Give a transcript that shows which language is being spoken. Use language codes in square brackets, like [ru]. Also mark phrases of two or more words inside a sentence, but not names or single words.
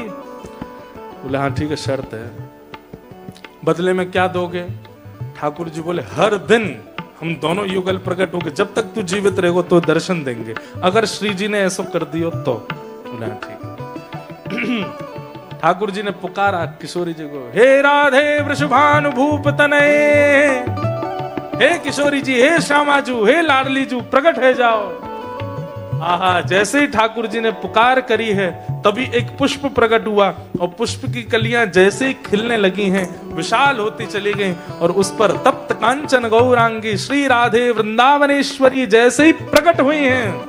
[hi] बोले हाँ ठीक है, शर्त है। बदले में क्या दोगे? ठाकुर जी बोले हर दिन हम दोनों युगल प्रकट होंगे, जब तक तू जीवित रहेगा तो दर्शन देंगे, अगर श्री जी ने ऐसा कर दियो तो। बोले हाँ ठीक। ठाकुर जी ने पुकारा किशोरी जी को, [sa] हे राधे वृषभानुभूप तनये, [hi] हे किशोरी जी, हे श्यामाजू, हे लाडली जू, प्रकट है जाओ। आहा, जैसे ही ठाकुर जी ने पुकार करी है, तभी एक पुष्प प्रकट हुआ, और पुष्प की कलियां जैसे ही खिलने लगी हैं, विशाल होती चली गईं, और उस पर तप्त कांचन गौरांगी श्री राधे वृंदावनेश्वरी जैसे ही प्रकट हुई हैं।